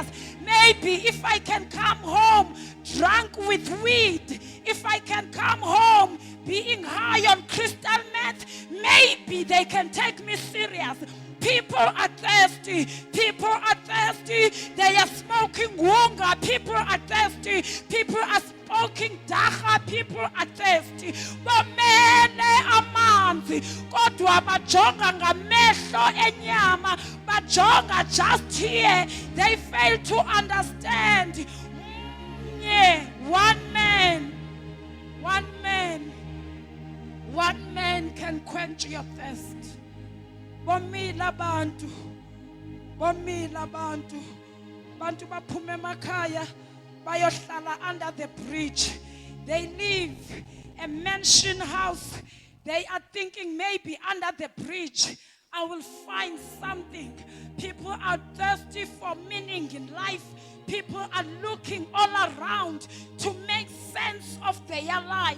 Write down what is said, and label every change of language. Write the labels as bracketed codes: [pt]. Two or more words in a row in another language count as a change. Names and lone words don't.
[en] Maybe if I can come home drunk with weed, if I can come home being high on crystal meth, maybe they can take me serious. People are thirsty. People are thirsty. They are smoking wonga. People are thirsty. People are smoking dacha. People are thirsty. [xh] Bamele amanzi. Kodwa bajonga ngamehlo enyama. Bajonga [en] just here. They fail to understand. One man can quench your thirst. [xh] Bomila bantu bantu baphume emakhaya bayohlala [en] under the bridge. They live a mansion house. They are thinking, maybe under the bridge I will find something. People are thirsty for meaning in life. People are looking all around to make sense of their lives.